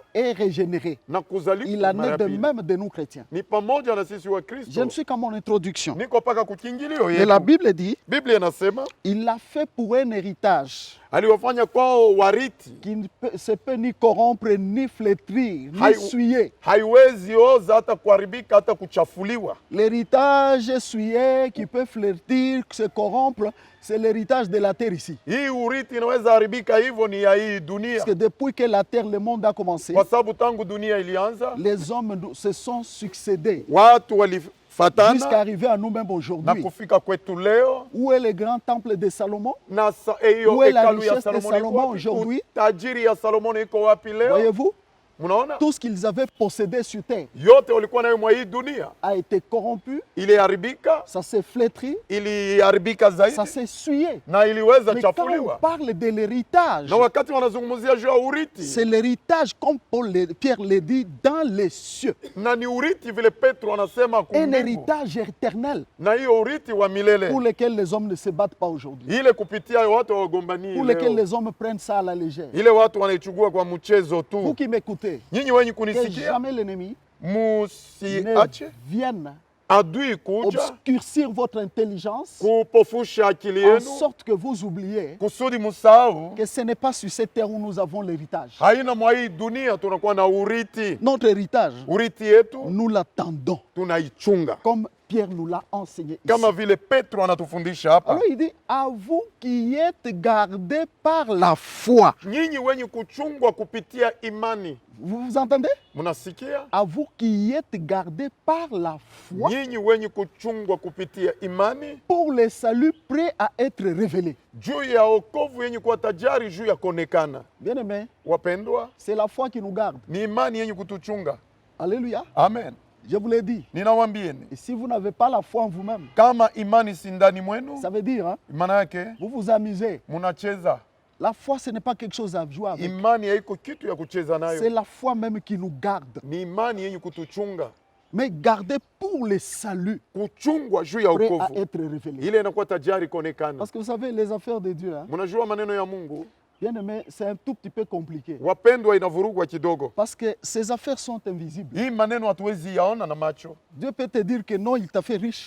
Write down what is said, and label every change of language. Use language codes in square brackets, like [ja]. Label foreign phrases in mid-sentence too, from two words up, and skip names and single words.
[fr] est régénérée. [sw] na kuzaliwa [fr] Il [sw] kwa [fr] en [sw] mara [fr] est [sw] ya [fr] de [sw] pili. [fr] même de nous chrétiens. [sw] Ni pamoja na sisi wa [fr] Je [sw] Kristo. [fr] ne suis qu'à mon introduction. [sw] Niko paka kukingilio [fr] Et la [sw] yetu. [fr] Bible dit, [sw] Biblia inasema [fr] il l'a fait pour un héritage [sw] aliwafanya kwao wariti, [fr] qui ne se peut ni corrompre, ni flétrir, ni [sw] Haï- [fr] souiller. [sw] haiwezi oza hata kuharibika hata kuchafuliwa. [fr] L'héritage souillé qui peut flétrir, se corrompre, c'est l'héritage de la terre ici. [sw] Hii uriti inaweza haribika hivyo ni ya hii dunia, [fr] Parce que depuis que la terre, le monde a commencé, [sw] kwa sababu tangu dunia ilianza [fr] les hommes se sont succédés [sw] watu [fr] jusqu'à [sw] walifatana [fr] arriver à nous-mêmes [sw] na [fr] aujourd'hui. [sw] kufika kwetu leo. [fr] Où est le grand temple de Salomon? [sw] Na hiyo [fr] Où est la [sw] hekalu ya [fr] richesse de [sw] Salomoni iko [fr] Salomon [sw] wapi? [fr] aujourd'hui? [sw] Utajiri ya Salomoni iko wapi leo? [fr] Voyez-vous, [sw] Mnaona [fr] tout ce qu'ils avaient possédé sur terre [sw] yote walikuwa nayo mwa hii dunia [fr] a été corrompu, [sw] iliharibika, [fr] ça s'est flétri, [sw] iliharibika [fr] ça [sw] zaidi [fr] s'est souillé. [sw] na iliweza [fr] Mais quand on [sw] chafuliwa. [fr] parle de l'héritage, [sw] Na wakati wanazungumzia juu ya urithi, [fr] c'est l'héritage, comme Pierre le dit, dans les cieux. [sw] na ni urithi vile Petro anasema [fr] Un [sw] kumbingu, [fr] héritage éternel [sw] na hiyo urithi wa milele [fr] pour lequel les hommes ne se battent pas aujourd'hui. [sw] ile kupitia watu wagombanii [fr] Pour lequel [sw] leo, [fr] les hommes prennent ça à la légère. [sw] ile watu wanaichukua kwa mchezo [fr] Vous [sw] tu. [fr] qui m'écoutez, [sw] Nyinyi wenye [fr] que [sw] kunisikia, [fr] jamais l'ennemi [sw] musiache [fr] ne vienne [sw] adui kuja [fr] obscurcir votre intelligence [sw] kupofusha akili [fr] en [sw] yenu [fr] sorte que vous oubliez [sw] kusudi musahau [fr] que ce n'est pas sur cette terre où nous avons l'héritage. [sw] haina mwa hii dunia tunakuwa na urithi. [fr] Notre héritage, [sw] Urithi yetu [fr] nous l'attendons, [sw] tunaichunga [fr] comme Pierre nous l'a enseigné ici. [sw] kama vile Petro anatufundisha hapa. [fr] Alors il dit, à vous qui êtes gardés par la foi. [sw] Nyinyi wenye kuchungwa kupitia imani, [fr] Vous entendez? [sw] mnasikia? [fr] À vous qui êtes gardés par la foi [sw] Nyinyi wenye kuchungwa kupitia imani [fr] pour le salut prêt à être révélé. [sw] juu ya wokovu yenye kuwa tajari juu ya kuonekana. [fr] Bien-aimés, [sw] Wapendwa, [fr] c'est la foi qui nous garde. [sw] ni imani yenye kutuchunga. [fr] Alléluia. [sw] Amen. [fr] Je vous l'ai dit. [sw] Ninawambieni, [fr] Et si vous n'avez pas la foi en vous-même, [sw] kama imani si ndani mwenu, [fr] ça veut dire, hein, [sw] maana yake [fr] vous vous amusez. [sw] munacheza. [fr] La foi, ce n'est pas quelque chose à jouer avec. [sw] Imani haiko kitu ya kucheza [fr] C'est [sw] nayo, [fr] la foi même qui nous garde. [sw] ni imani yenye kutuchunga, [fr] Mais garder pour le salut, [sw] kuchungwa juu ya [fr] prêt à [sw] wokovu, [fr] être révélé. [sw] ile inakuwa tajari kuonekana. [fr] Parce que vous savez, les affaires de Dieu, hein, [sw] Mnajua maneno ya Mungu [fr] bien aimé, c'est un tout petit peu compliqué. [sw] wapendwa, inavurugwa kidogo. [fr] Parce que ces affaires sont invisibles. [sw] Hii maneno hatuwezi yaona na macho. [fr] Dieu peut te dire que non, il t'a fait riche.